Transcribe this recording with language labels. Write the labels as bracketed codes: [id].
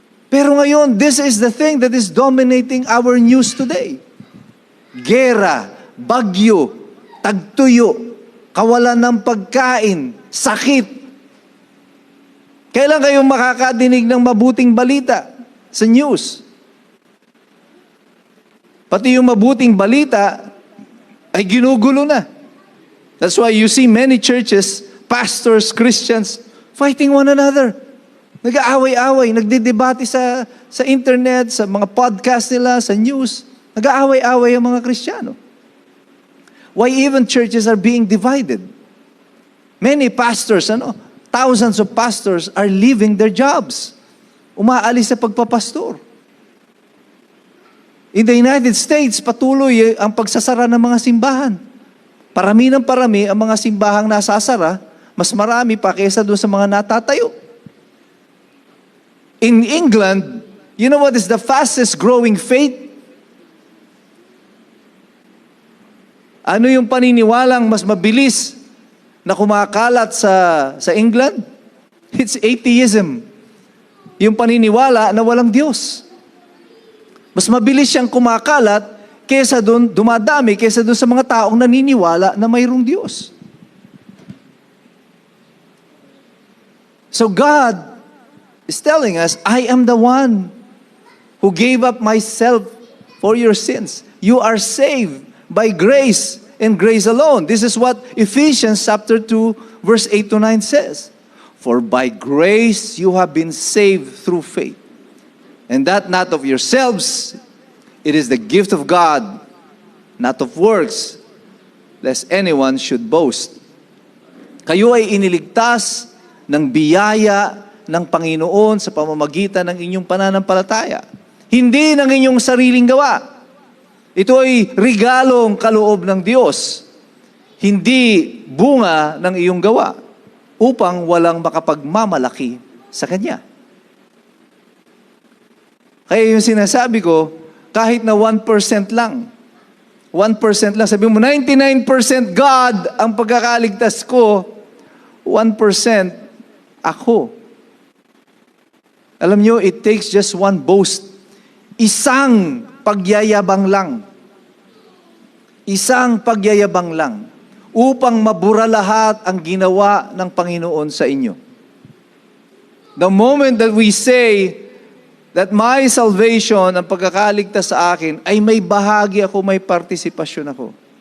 [tl] Pero ngayon, [en] this is the thing that is dominating our news today. [tl] Gera, bagyo, tagtuyo, kawalan ng pagkain, sakit. Kailan kayong makakadinig ng mabuting balita sa news? Pati yung mabuting balita ay ginugulo na. [en] That's why you see many churches, pastors, Christians, fighting one another. [tl] Nag-aaway-away, nagdidebate sa internet, sa mga podcast nila, sa news. Nag-aaway-away ang mga Kristiyano. [en] Why even churches are being divided? Many pastors, thousands of pastors are leaving their jobs. [tl] umaalis sa pagpapastor. [en] In the United States, [tl] patuloy ang pagsasara ng mga simbahan. Parami ng parami ang mga simbahang nasasara, mas marami pa kaysa doon sa mga natatayo. [en] In England, you know what is the fastest growing faith? [tl] Ano yung paniniwalang mas mabilis na kumakalat sa England? [en] It's atheism. [tl] Yung paniniwala na walang Diyos. Mas mabilis siyang kumakalat kaysa doon, dumadami kaysa doon sa mga taong naniniwala na mayroong Diyos. [en] So God is telling us, I am the one who gave up myself for your sins. You are saved by grace and grace alone. This is what Ephesians chapter 2, verse 8 to 9 says. For by grace you have been saved through faith. And that not of yourselves, it is the gift of God, not of works, lest anyone should boast. [tl] Kayo ay iniligtas ng biyaya ng Panginoon sa pamamagitan ng inyong pananampalataya. Hindi ng inyong sariling gawa. Ito ay regalong kaloob ng Diyos. Hindi bunga ng iyong gawa upang walang makapagmamalaki sa Kanya. Kaya yung sinasabi ko, kahit na 1% lang, 1% lang, sabi mo, 99% God ang pagkakaligtas ko, 1% ako. Alam nyo, [en] it takes just one boast. [tl] Isang pagyayabang lang. Isang pagyayabang lang upang mabura lahat ang ginawa ng Panginoon sa inyo. [en] The moment that we say that my salvation, [tl] ang pagkakaligtas sa akin, ay may bahagi ako, may partisipasyon ako.